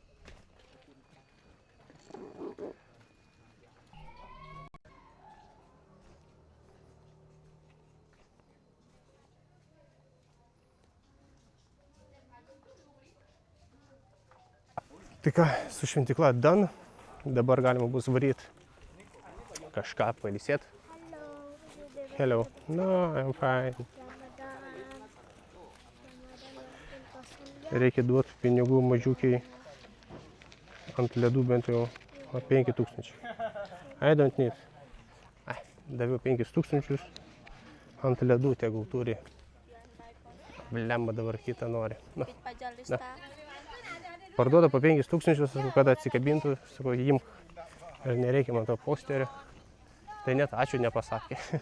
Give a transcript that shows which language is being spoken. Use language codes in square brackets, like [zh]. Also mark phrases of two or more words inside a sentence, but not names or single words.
[lt] Tai ką, su šventykla done, dabar galima bus varyti kažką pailsėti. [en] Hello. No, I'm fine. [lt] Reikia duoti pinigų mažiukiai ant ledų bent jau 5000. [en] I don't need. [lt] Daviau 5000 ant ledų, tegul turi. Blemba dabar kitą nori. No. Parduoda po 5000, sakau, kada atsikabintų, sakau, imk. Ir nereikia man to posterio. Tai net ačiū nepasakė.